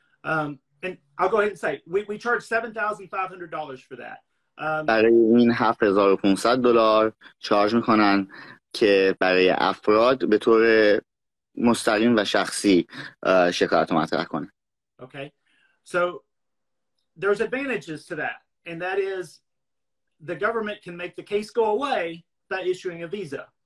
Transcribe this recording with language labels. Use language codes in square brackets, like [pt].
[en] And I'll go ahead and say we charge $7,500 for that. [fa] برای این $7,500 چارج میکنن که برای افراد به طور مستقیم و شخصی شکایت رو مطرح کنه. [en] Okay. So there's advantages to that, and that is the government can make the case go away by issuing a visa.